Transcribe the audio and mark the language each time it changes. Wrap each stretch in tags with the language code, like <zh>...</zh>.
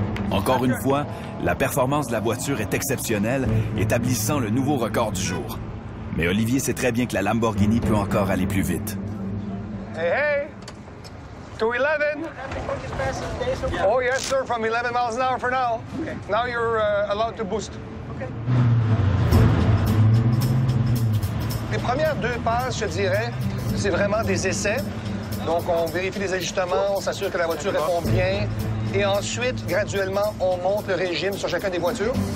<fr>Encore une fois, la performance de la voiture est exceptionnelle, établissant le nouveau record du jour. Mais Olivier sait très bien que la Lamborghini peut encore aller plus vite.</fr> <en>Hey, hey! 211. Oh, yes, sir, from 11 miles an hour for now. Okay. Now you're allowed to boost. Okay.</en> <fr>Les premières deux passes, je dirais, c'est vraiment des essais. Donc, on vérifie les ajustements, on s'assure que la voiture répond bien. Et ensuite, graduellement, on monte le régime sur chacun des voitures.</fr>